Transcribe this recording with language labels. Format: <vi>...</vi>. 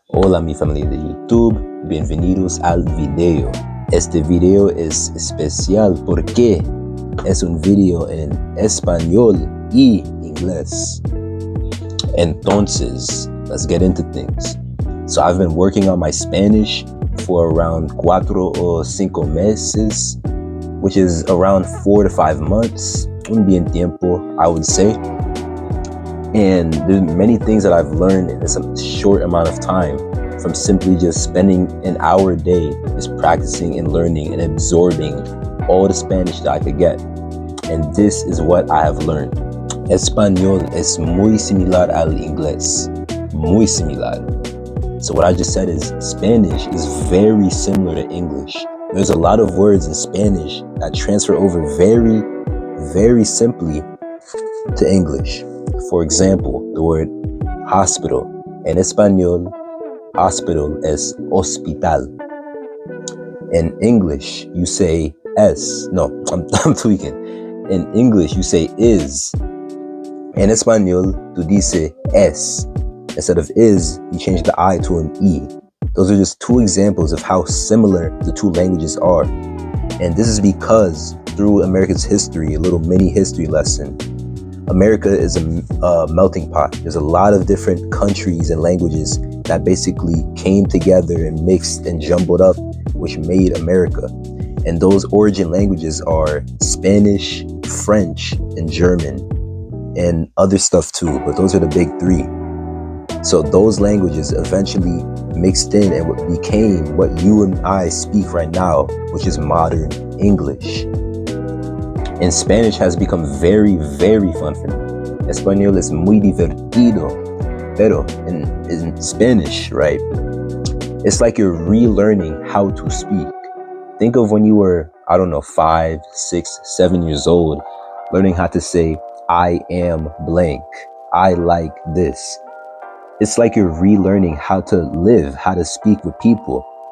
<es>Hola mi familia de YouTube, bienvenidos al video. Este video es especial porque es un video en español y inglés.</es> <en>Entonces, let's get into things. So I've been working on my Spanish for around</en> <es>4 o 5 meses,</es> <en>which is around 4 to 5 months.</en> <es>Un bien tiempo,</es> <en>I would say. And there's many things that I've learned in this short amount of time, from simply just spending an hour a day just practicing and learning and absorbing all the Spanish that I could get. And this is what I have learned.</en> <es>Español es muy similar al inglés. Muy similar.</es> <en>So what I just said is Spanish is very similar to English. There's a lot of words in Spanish that transfer over very, very simply to English. For example, the word hospital.</en> <es>En español, hospital es hospital.</es> <en>In English, you say es. No, I'm tweaking. In English, you say is.</en> <es>En español, tú dices es.</es> <en>Instead of is, you change the I to an E. Those are just two examples of how similar the two languages are. And this is because through America's history, a little mini history lesson, America is a melting pot. There's a lot of different countries and languages that basically came together and mixed and jumbled up, which made America. And those origin languages are Spanish, French, and German, and other stuff too, but those are the big three. So those languages eventually mixed in and became what you and I speak right now, which is modern English. And Spanish has become very, very fun for me.</en> <es>Español es muy divertido.</es> <en>Pero in Spanish, right, it's like you're relearning how to speak. Think of when you were, 5, 6, 7 years old, learning how to say, I am blank. I like this. It's like you're relearning how to live, how to speak with people.</en>